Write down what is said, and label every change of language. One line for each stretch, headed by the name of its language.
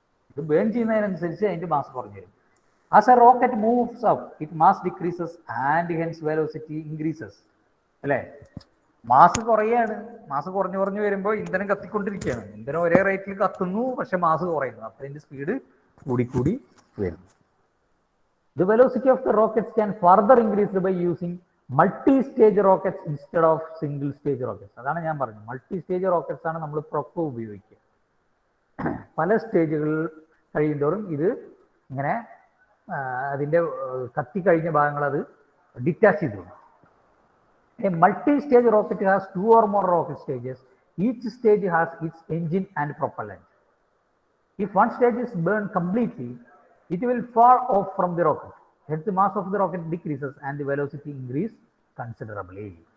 Malayalam: ഇത് ബേൺ ചെയ്യുന്നതിനനുസരിച്ച് അതിന്റെ മാസ് കുറഞ്ഞു വരും.
English: As a rocket moves up it mass decreases and hence velocity increases. അല്ലേ?
Malayalam: മാസ് കുറയാണ്, മാസ് കുറഞ്ഞു വരുമ്പോൾ ഇന്ധനം കത്തിക്കൊണ്ടിരിക്കുകയാണ്. ഇന്ധനം ഒരേ റേറ്റിൽ കത്തുന്നു, പക്ഷെ മാസ് കുറയുന്നു. അപ്പോൾ അതിന്റെ സ്പീഡ് കൂടി വരുന്നു.
English: The velocity of the rockets can further increase by using multi-stage rockets instead of single-stage rockets.
Malayalam: അതാണ് ഞാൻ പറഞ്ഞത്, മൾട്ടി-സ്റ്റേജ് റോക്കറ്റ്സ് ആണ് നമ്മൾ പ്രൊപ്പ ഉപയോഗിക്കുക. പല സ്റ്റേജുകൾ കഴിയുന്തോറും ഇത് ഇങ്ങനെ അതിൻ്റെ കത്തിക്കഴിഞ്ഞ ഭാഗങ്ങൾ അത് ഡിറ്റാച്ച് ചെയ്തു.
English: A multi-stage rocket has 2 or more rocket stages. Each stage has its engine and propellant. If one stage is burned completely, it will fall off from the rocket. Hence the mass of the rocket decreases and the velocity increases considerably.